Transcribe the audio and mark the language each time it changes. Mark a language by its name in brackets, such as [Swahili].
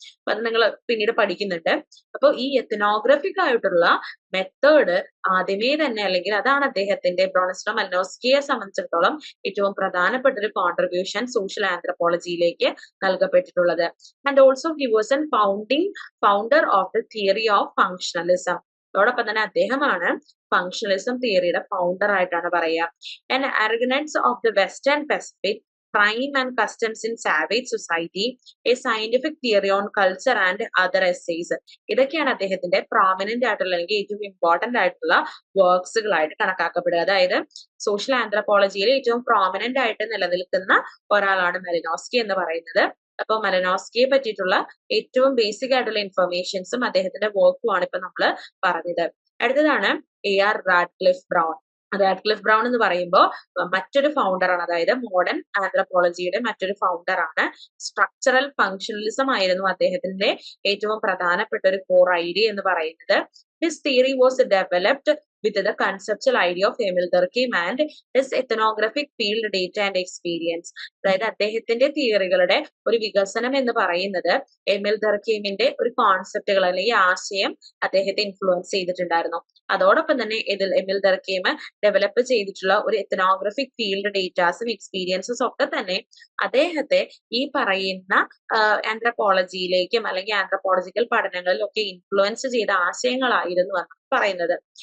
[Malayalam] അപ്പൊ അത് നിങ്ങൾ പിന്നീട് പഠിക്കുന്നുണ്ട്. അപ്പോൾ ഈ എത്തനോഗ്രാഫിക് ആയിട്ടുള്ള മെത്തേഡ് ആദ്യമേ തന്നെ, അല്ലെങ്കിൽ അതാണ് അദ്ദേഹത്തിന്റെ, ബ്രോണിസ്ലോ മലിനോസ്കിയെ സംബന്ധിച്ചിടത്തോളം ഏറ്റവും പ്രധാനപ്പെട്ട ഒരു contribution social ആന്ത്രപ്പോളജിയിലേക്ക് നൽകപ്പെട്ടിട്ടുള്ളത്. [English] And also he was an founder of the theory of functionalism. [Malayalam] അതോടൊപ്പം തന്നെ അദ്ദേഹമാണ് ഫങ്ഷണലിസം തിയറിയുടെ ഫൗണ്ടർ ആയിട്ടാണ് പറയുക. [English] And Argonauts of the Western Pacific crime and customs in savage society, a scientific theory on culture and other essays. [Malayalam] ഇതൊക്കെയാണ് അദ്ദേഹത്തിന്റെ prominent ആയിട്ടുള്ള അല്ലെങ്കിൽ ഏറ്റവും ഇമ്പോർട്ടന്റ് ആയിട്ടുള്ള വർക്ക്സുകളായിട്ട് കണക്കാക്കപ്പെടുക. അതായത് സോഷ്യൽ ആന്ത്രപ്പോളജിയിൽ ഏറ്റവും പ്രോമിനന്റ് ആയിട്ട് നിലനിൽക്കുന്ന ഒരാളാണ് മലിനോസ്കി എന്ന് പറയുന്നത്. അപ്പൊ മലിനോസ്കിയെ പറ്റിയിട്ടുള്ള ഏറ്റവും ബേസിക് ആയിട്ടുള്ള ഇൻഫർമേഷൻസും അദ്ദേഹത്തിന്റെ വർക്കുമാണ് ഇപ്പൊ നമ്മൾ പറഞ്ഞത്. അടുത്തതാണ് AR Radcliffe brown. Radcliffe brown എന്ന് പറയുമ്പോൾ മറ്റൊരു ഫൗണ്ടർ ആണ്, അതായത് മോഡേൺ ആന്ത്രപ്പോളജിയുടെ മറ്റൊരു ഫൗണ്ടർ ആണ്. സ്ട്രക്ചറൽ ഫങ്ഷണലിസം ആയിരുന്നു അദ്ദേഹത്തിന്റെ ഏറ്റവും പ്രധാനപ്പെട്ട ഒരു കോർ ഐഡിയ എന്ന് പറയുന്നത്. [English] His theory was developed with the conceptual idea of Emil Durkheim and his ethnographic field data and experience. [Malayalam] അതായത് അദ്ദേഹത്തിന്റെ തിയറികളുടെ ഒരു വികസനം എന്ന് പറയുന്നത് എമിൽ ദർഖീമിന്റെ ഒരു കോൺസെപ്റ്റുകൾ അല്ലെങ്കിൽ ആശയം അദ്ദേഹത്തെ ഇൻഫ്ലുവൻസ് ചെയ്തിട്ടുണ്ടായിരുന്നു. അതോടൊപ്പം തന്നെ ഇതിൽ എമിൽ ദർഖീം ഡെവലപ്പ് ചെയ്തിട്ടുള്ള ഒരു എത്തനോഗ്രാഫിക് ഫീൽഡ് ഡേറ്റാസും എക്സ്പീരിയൻസും ഒക്കെ തന്നെ അദ്ദേഹത്തെ ഈ പറയുന്ന ആന്ത്രപ്പോളജിയിലേക്കും അല്ലെങ്കിൽ ആന്ത്രപ്പോളജിക്കൽ പഠനങ്ങളിലൊക്കെ ഇൻഫ്ലുവൻസ് ചെയ്ത ആശയങ്ങളായിരുന്നു എന്നാണ് പറയുന്നത്.